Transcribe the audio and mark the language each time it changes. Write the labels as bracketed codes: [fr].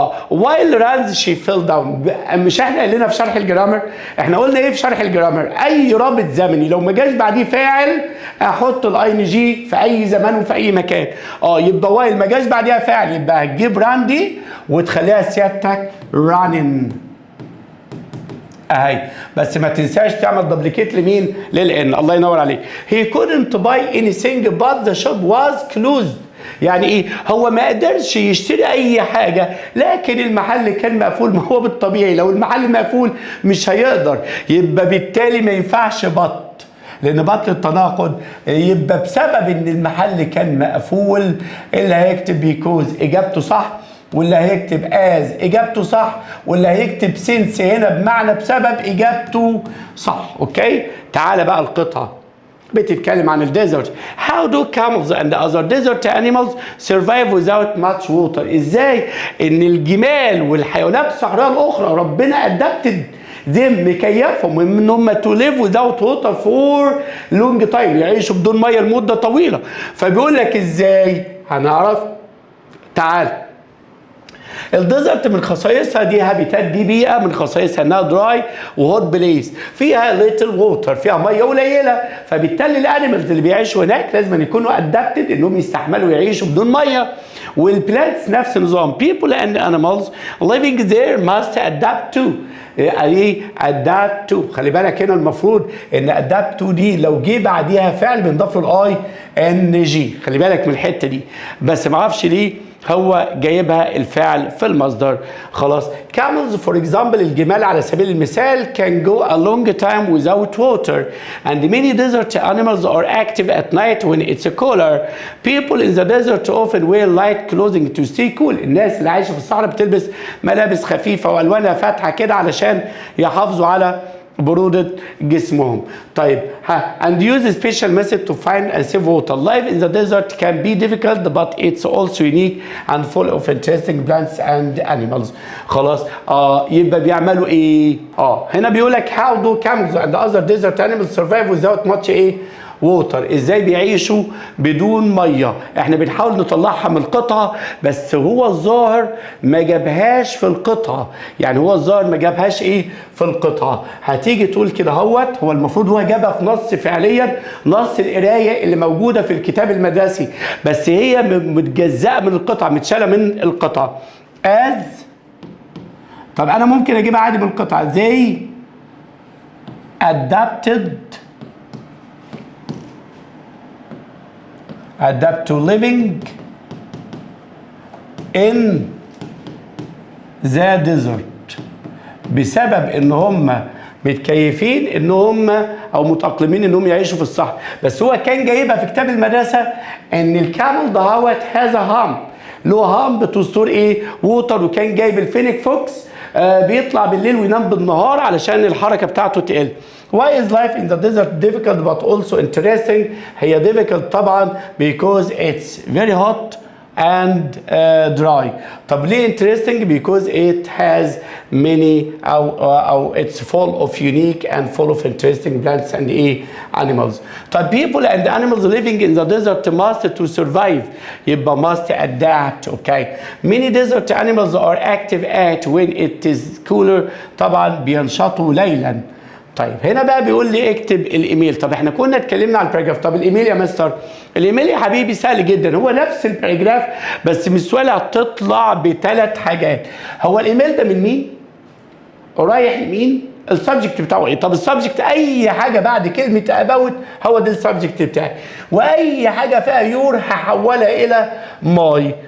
[en] while runs she fell down. [ar] مش احنا قلنا في شرح الجرامر، احنا قلنا ايه في شرح الجرامر؟ اي رابط زمني لو ما جاش بعديه فاعل احط الاي ان جي في اي زمان وفي اي مكان. يبقى while ما جاش بعديها فاعل يبقى هتجيب run دي وتخليها سيادتك running اهي. بس ما تنساش تعمل دبليكيت لمين؟ للان. الله ينور عليك. [en] he couldn't buy anything but the shop was closed. [ar] يعني ايه؟ هو ما قدرش يشتري اي حاجه لكن المحل كان مقفول. ما هو بالطبيعي لو المحل مقفول مش هيقدر، يبقى بالتالي ما ينفعش بط، لان بط التناقض. يبقى بسبب ان المحل كان مقفول اللي هيكتب بيكوز اجابته صح، واللي هيكتب از اجابته صح، واللي هيكتب سينس هنا بمعنى بسبب اجابته صح. اوكي، تعالى بقى القطعه بتتكلم عن الديزرت. [en] How do camels and other desert animals survive without much water؟ [ar] ازاي ان الجمال والحيوانات الصحراء الاخرى ربنا [en] adapted them [ar] مكيفهم ان هم [en] to live without water for long time، [ar] يعيشوا بدون ميه لمده طويله. فبيقول لك ازاي هنعرف. تعال. الديزرت من خصائصها دي هابيتات، دي بيئه من خصائصها انها دراي وهوت بليس، فيها ليتل ووتر، فيها ميه قليله، فبالتالي الانيمالز اللي بيعيشوا هناك لازم يكونوا ادابتد انهم يستحملوا يعيشوا بدون ميه. والبلانتس نفس النظام. [en] people and animals living there must adapt to. [ar] ايه adapt to؟ خلي بالك هنا المفروض ان adapt to دي لو جه بعديها فعل بنضاف له الاي ان جي، خلي بالك من الحته دي، بس ما اعرفش ليه هو جايبها الفعل في المصدر. خلاص. [en] camels for example [ar] الجمال على سبيل المثال [en] can go a long time without water and many desert animals are active at night when it's cooler. people in the desert often wear light clothing to stay cool. [ar] الناس اللي عايشه في الصحراء بتلبس ملابس خفيفه والوانها فاتحه كده علشان يحافظوا على برودة جسمهم. [en] طيب and use a special method to find and save water. Life in the desert can be difficult but it's also unique and full of interesting plants and animals. [ar] خلاص. يبقى بيعملوا ايه؟ هنا بيقول لك [en] how do camels and other desert animals survive without much ايه؟ Water. [ar] ازاي بيعيشوا بدون ميه؟ احنا بنحاول نطلعها من القطعه بس هو الظاهر ما جابهاش في القطعه، يعني هو الظاهر ما جابهاش ايه في القطعه. هتيجي تقول كده هو المفروض هو جابها في نص فعليا، نص القرايه اللي موجوده في الكتاب المدرسي، بس هي متجزأه من القطعه، متشاله من القطعه. از طب انا ممكن اجيبها عادي من القطعه زي [en] adapted adapt to living in the desert، [ar] بسبب ان هم متكيفين ان هم او متأقلمين ان هم يعيشوا في الصحراء. بس هو كان جايبها في كتاب المدرسة ان الكامل دهوت هذا هامب، له هامب تستور ايه؟ ووتر، وكان جايب الفينيك فوكس بيطلع بالليل وينام بالنهار علشان الحركه بتاعته تقل. [en] Why is life in the desert difficult but also interesting؟ هي difficult طبعا because it's very hot and dry. [ar] طب ليه [en] interesting؟ because it has many أو it's full of unique and full of interesting plants and animals. طب people and animals living in the desert must to survive يبقى must adapt. okay. Many desert animals are active at when it is cooler [ar] طبعا بينشطوا ليلا. طيب هنا بقى بيقول لي اكتب الايميل. طب احنا كنا اتكلمنا على الباراجراف. طب الايميل يا مستر؟ الايميل يا حبيبي سهل جدا، هو نفس الباراجراف بس السؤال هتطلع بثلاث حاجات. هو الايميل ده من مين؟ رايح لمين؟ السبجكت بتاعه ايه؟ طب السبجكت اي حاجه بعد كلمه اباوت هو ده السبجكت بتاعي، واي حاجه فيها يور هحولها الى ماي.